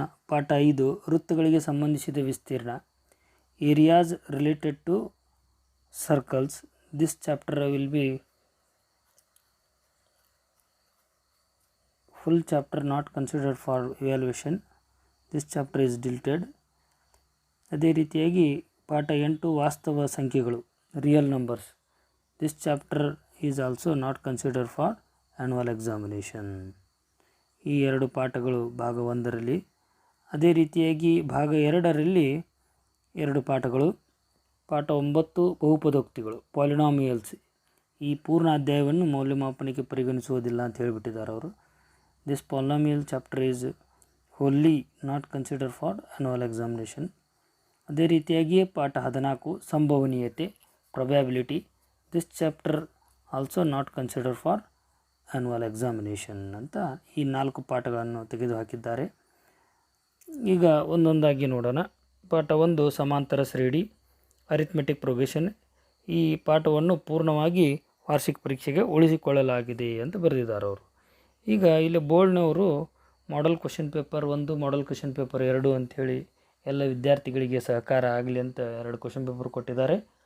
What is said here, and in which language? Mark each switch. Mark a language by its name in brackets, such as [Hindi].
[Kannada] ಪಾಠ 5 ವೃತ್ತಗಳಿಗೆ ಸಂಬಂಧಿಸಿದ ವಿಸ್ತೀರ್ಣ, areas related to circles. [English] This chapter will be full chapter not considered for evaluation. This chapter is deleted. [Kannada] ಅದೇ ರೀತಿಯಾಗಿ ಪಾಠ 8 ವಾಸ್ತವ ಸಂಖ್ಯೆಗಳು, real numbers. [English] This chapter is also not considered for annual examination. [Kannada] ಈ 2 ಪಾಠಗಳು ಭಾಗ 1ರಲ್ಲಿ. ಅದೇ ರೀತಿಯಾಗಿ ಭಾಗ 2ರಲ್ಲಿ 2 ಪಾಠಗಳು. ಪಾಠ 9 ಬಹುಪದೋಕ್ತಿಗಳು, ಪಾಲಿನಾಮಿಯಲ್ಸ್. ಈ ಪೂರ್ಣ ಅಧ್ಯಾಯವನ್ನು ಮೌಲ್ಯಮಾಪನಕ್ಕೆ ಪರಿಗಣಿಸುವುದಿಲ್ಲ ಅಂತ ಹೇಳಿಬಿಟ್ಟಿದ್ದಾರೆ ಅವರು. [English] This polynomial chapter is wholly not considered for annual examination. [Kannada] ಅದೇ ರೀತಿಯಾಗಿ ಪಾಠ 14 ಸಂಭವನೀಯತೆ, probability. [English] This chapter also not considered for annual examination [Kannada] ಅಂತ ಈ 4 ಪಾಠಗಳನ್ನು ತೆಗೆದುಹಾಕಿದ್ದಾರೆ. ಈಗ ಒಂದೊಂದಾಗಿ ನೋಡೋಣ. ಪಾಠ 1 ಸಮಾಂತರ ಶ್ರೇಣಿ, ಅರಿಥ್ಮೆಟಿಕ್ ಪ್ರೋಗ್ರೆಷನ್. ಈ ಪಾಠವನ್ನು ಪೂರ್ಣವಾಗಿ ವಾರ್ಷಿಕ ಪರೀಕ್ಷೆಗೆ ಉಳಿಸಿಕೊಳ್ಳಲಾಗಿದೆ ಅಂತ ಬರೆದಿದ್ದಾರೆ ಅವರು. ಈಗ ಇಲ್ಲಿ ಬೋರ್ಡ್ನವರು model question paper 1, model question paper 2 ಅಂಥೇಳಿ ಎಲ್ಲ ವಿದ್ಯಾರ್ಥಿಗಳಿಗೆ ಸಹಕಾರ ಆಗಲಿ ಅಂತ 2 ಕ್ವಶನ್ ಪೇಪರ್ ಕೊಟ್ಟಿದ್ದಾರೆ.